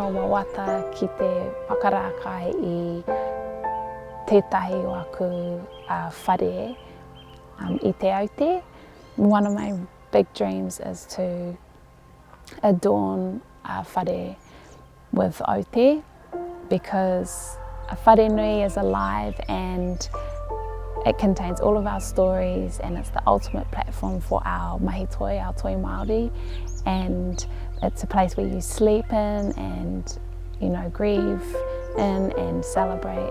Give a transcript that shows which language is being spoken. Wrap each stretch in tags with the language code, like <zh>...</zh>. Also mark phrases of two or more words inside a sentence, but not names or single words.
<mi>wawata ki te whakarākai I tētahi aku whare I te aute.</mi> <en>One of my big dreams is to adorn a whare with aute because a</en> <mi>whare nui</mi> <en>is alive and it contains all of our stories and it's the ultimate platform for our mahitoi, our</en> <mi>toi Māori,</mi> <en>and it's a place where you sleep in and, you know, grieve in and celebrate.</en>